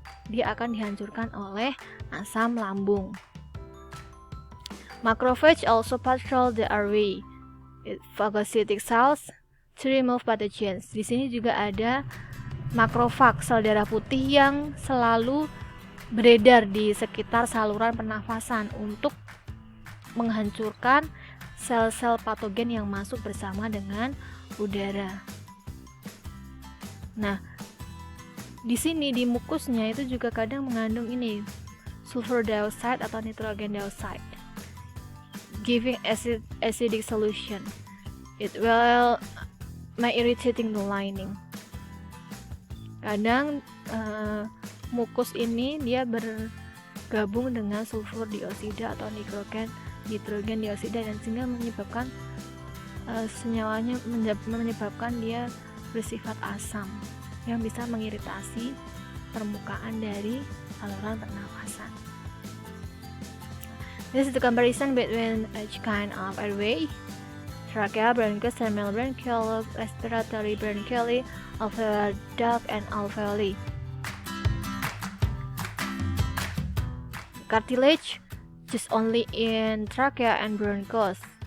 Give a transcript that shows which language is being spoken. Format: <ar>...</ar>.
<id>Dia akan dihancurkan oleh asam lambung.</id> <en>Macrophage also patrol the airway. Phagocytic cells to remove pathogens.</en> <id>Di sini juga ada makrofag, sel darah putih yang selalu beredar di sekitar saluran pernafasan untuk menghancurkan sel-sel patogen yang masuk bersama dengan udara. Nah, di sini di mukusnya itu juga kadang mengandung ini sulfur dioxide atau nitrogen dioxide,</id> <en>giving acidic solution. It will may irritating the lining.</en> <id>Kadang mukus ini dia bergabung dengan sulfur dioksida atau nitrogen dioksida dan sehingga menyebabkan senyawanya menyebabkan dia bersifat asam yang bisa mengiritasi permukaan dari saluran pernafasan.</id> <en>This is the comparison between each kind of airway: trachea, bronchus, terminal bronchiole, respiratory bronchiole, alveolar duct, and alveoli. Cartilage just only in trachea and bronchus.</en>